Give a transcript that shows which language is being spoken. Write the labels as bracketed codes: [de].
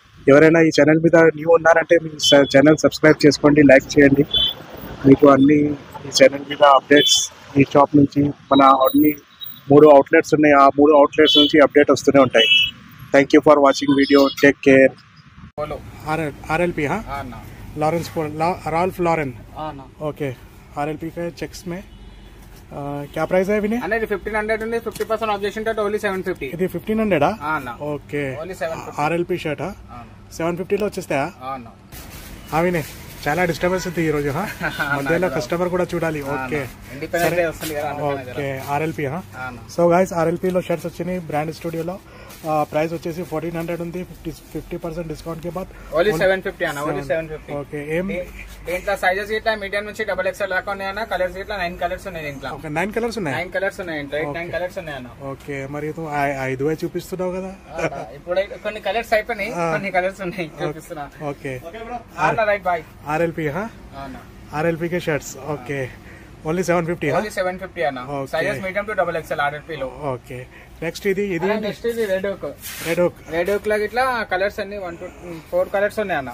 [te] ఎవరైనా ఈ ఛానల్ మీద న్యూ ఉన్నారంటే మీ ఛానల్ సబ్స్క్రైబ్ చేసుకోండి, లైక్ చేయండి. మీకు అన్ని ఈ ఛానల్ మీద అప్డేట్స్ ఈ షాప్ నుంచి మన అన్ని 3 అవుట్లెట్స్ ఉన్నాయి. ఆ 3 అవుట్లెట్స్ నుంచి అప్డేట్ వస్తూనే ఉంటాయి. Thank you for watching video. Take care. [hi] RLP हाँ Lawrence Ralph Lauren. Okay RLP के चेक्स में क्या प्राइस है विनय? [te] 1500 ఉంది. 50% ఆబ్జెక్షన్ తోటి ఓన్లీ 750. ఇది 1500 అన్న. Okay only 750. ఆర్ఎల్పీ షర్ట్ 750 లో వచ్చేస్తాయా? వినయ్ చాలా డిస్టర్బెన్స్ ఉంది ఈ రోజు. మధ్యలో కస్టమర్ కూడా చూడాలి. Okay okay RLP. So guys RLP లో షర్ట్స్ వచ్చినాయి బ్రాండ్ స్టూడియోలో. ప్రైస్ వచ్చేసి 1400 ఉంది. 50% డిస్కౌంట్ కే బాద్ ఓన్లీ 750 అన్న. ఓన్లీ 750. ఓకే ఏం దీంట్లో సైజెస్ ఇట్లా మీడియం నుంచి డబుల్ ఎక్స్ఎల్ దాకా ఉన్నాయి అన్న. కలర్స్ ఇట్లా 9 కలర్స్ ఉన్నాయి దీంట్లో. ఓకే 9 కలర్స్ ఉన్నాయి. 9 కలర్స్ ఉన్నాయి ఇంట్లో. 9 కలర్స్ ఉన్నాయి అన్న. ఓకే మరి నువ్వు 5 చూపిస్తున్నావు కదా? ఇప్పుడు కొన్ని కలర్స్ అయిపోయినాయి, కొన్ని కలర్స్ ఉన్నాయి చూపిస్తున్నా. Okay right bye. RLP RLP के शर्ट्स. Okay only 750. ఓన్లీ 750 అన్న. Sizes medium to double XL RLP లో. ఓకే నెక్స్ట్ ఇది నెక్స్ట్ ఇది రెడ్ ఓక్ లాగా ఇట్లా కలర్స్ అన్ని 1 to 4 కలర్స్ ఉన్నాయి అన్న.